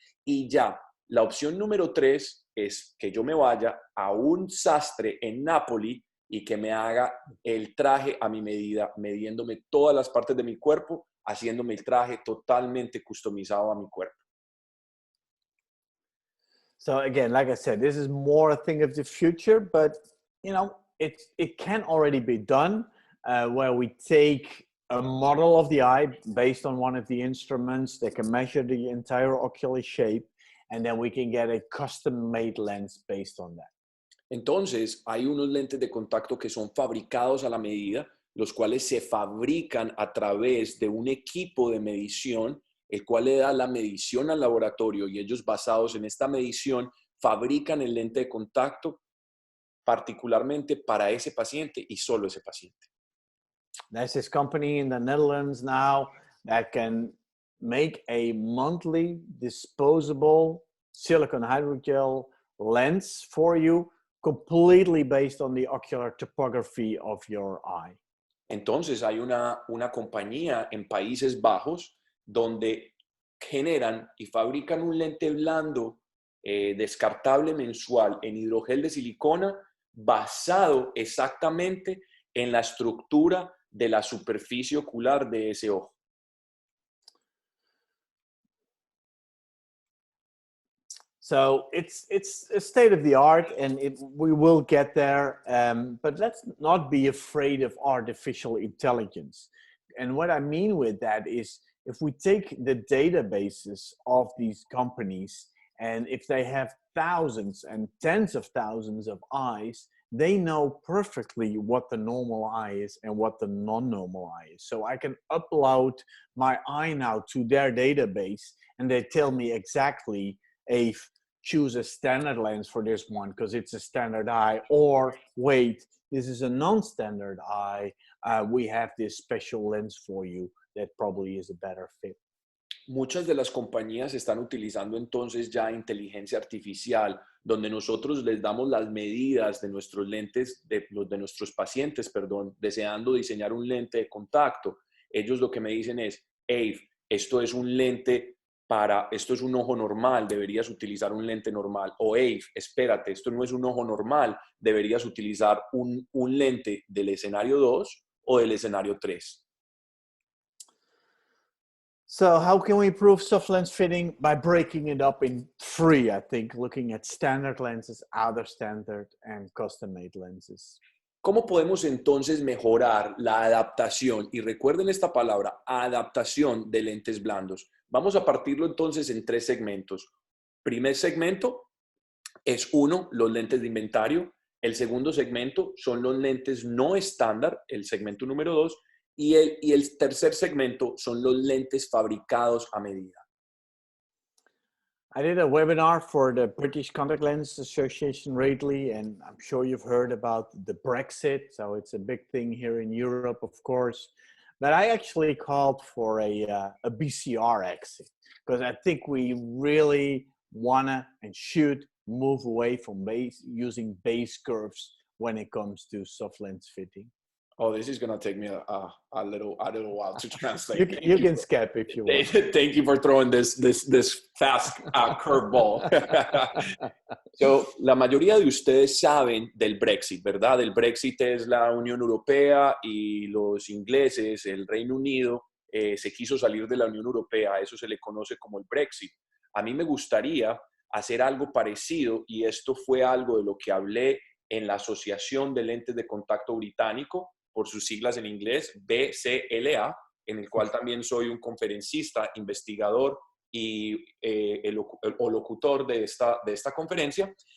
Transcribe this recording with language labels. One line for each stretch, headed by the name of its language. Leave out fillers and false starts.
Spanish: Y ya, la opción número 3 es que yo me vaya a un sastre en Nápoli y que me haga el traje a mi medida, midiéndome todas las partes de mi cuerpo, haciéndome el traje totalmente customizado a mi cuerpo.
English: So again, like I said, this is more a thing of the future, but you know, it can already be done where we take a model of the eye based on one of the instruments. They can measure the entire ocular shape, and then we can get a custom-made lens based on that.
Spanish: Entonces, hay unos lentes de contacto que son fabricados a la medida, los cuales se fabrican a través de un equipo de medición, el cual le da la medición al laboratorio y ellos basados en esta medición fabrican el lente de contacto particularmente para ese paciente y solo ese paciente.
English: There's this company in the Netherlands now that can make a monthly disposable silicone hydrogel lens for you completely based on the ocular topography of your eye.
Spanish: Entonces hay una compañía en Países Bajos donde generan y fabrican un lente blando descartable mensual en hidrogel de silicona basado exactamente en la estructura de la superficie ocular de ese ojo.
English: So it's a state of the art, and we will get there. But let's not be afraid of artificial intelligence. And what I mean with that is, if we take the databases of these companies, and if they have thousands and tens of thousands of eyes, they know perfectly what the normal eye is and what the non-normal eye is. So I can upload my eye now to their database, and they tell me exactly if choose a standard lens for this one because it's a standard eye, or wait, this is a non-standard eye. We have this special lens for you that probably is a better fit.
Spanish: Muchas de las compañías están utilizando entonces ya inteligencia artificial, donde nosotros les damos las medidas de nuestros lentes, de nuestros pacientes, deseando diseñar un lente de contacto. Ellos lo que me dicen es, hey, esto es un lente esto es un ojo normal, deberías utilizar un lente normal. O hey, espérate, esto no es un ojo normal, deberías utilizar un lente del escenario 2 o del escenario 3.
English: So how can we improve soft lens fitting? By breaking it up in three, I think, looking at standard lenses, outer standard, and custom-made lenses.
Spanish: ¿Cómo podemos entonces mejorar la adaptación? Y recuerden esta palabra, adaptación de lentes blandos. Vamos a partirlo entonces en 3 segmentos. Primer segmento es los lentes de inventario. El segundo segmento son los lentes no estándar, el segmento número 2. Y el tercer segmento son los lentes fabricados a medida.
English: I did a webinar for the British Contact Lens Association lately, and I'm sure you've heard about the Brexit. So it's a big thing here in Europe, of course. But I actually called for a BCR exit because I think we really wanna and should move away from using base curves when it comes to soft lens fitting. Oh, this is going to take me a little while to translate. You can skip if you want. Thank you for throwing this fast curveball.
Spanish: So, la mayoría de ustedes saben del Brexit, ¿verdad? El Brexit es la Unión Europea y los ingleses, el Reino Unido, se quiso salir de la Unión Europea. Eso se le conoce como el Brexit. A mí me gustaría hacer algo parecido y esto fue algo de lo que hablé en la Asociación de Lentes de Contacto Británico, por sus siglas en inglés, BCLA, en el cual también soy un conferencista, investigador y o locutor de esta conferencia.